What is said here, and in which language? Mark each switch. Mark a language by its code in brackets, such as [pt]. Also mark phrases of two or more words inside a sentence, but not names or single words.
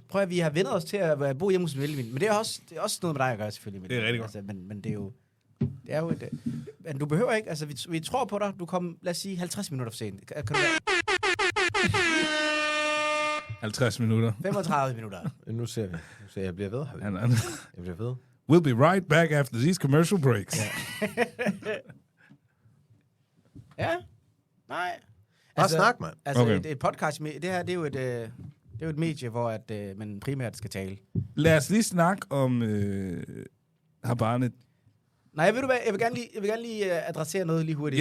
[da] Prøv at vi har vendt os til at bo hjemme hos Melvin, men det er også noget med dig at gøre, selvfølgelig. Melvin. Det er rigtig godt. Altså, men det er jo et... Men du behøver ikke, altså vi tror på dig, du kom, lad os sige, 50 minutter for sent. Kan du 50 minutter. 35 minutter. Nu ser vi. Jeg bliver ved. Jeg bliver ved. [en] We'll be right back after these commercial breaks. [da] Ja? Nej. Bare snak, mand. Altså, Okay. et podcast, det her, det er jo et medie, hvor man primært skal tale. Lad os lige snakke om Habane. Nej, ved du hvad, jeg vil gerne lige adressere noget lige hurtigt.